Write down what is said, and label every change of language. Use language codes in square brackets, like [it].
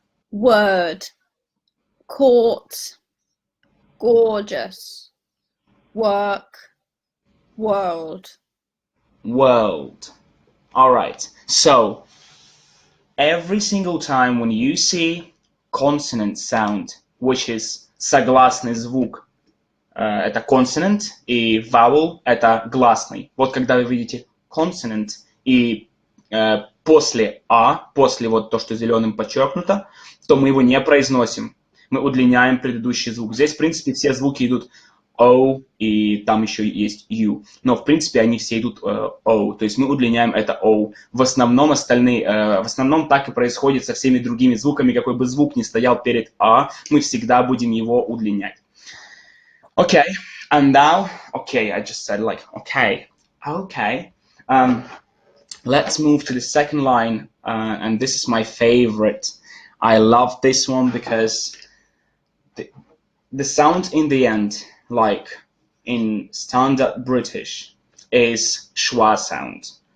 [en] Word. Court. Gorgeous. Work. World. World. All right. So every single time when you see consonant sound, which is [ru] согласный звук, это consonant, и vowel это гласный. Вот когда вы видите consonant и после после вот то, что зеленым подчеркнуто, то мы его не произносим. Мы удлиняем предыдущий звук. Здесь, в принципе, все звуки идут O, и там еще есть U. Но, в принципе, они все идут O. То есть мы удлиняем это O. В основном в основном так и происходит со всеми другими звуками. Какой бы звук ни стоял перед А, мы всегда будем его удлинять. [en] Okay, and now, okay, I just said like, okay. Let's move to the second line, and this is my favorite. I love this one because the sound in the end, like in standard British, is schwa sound.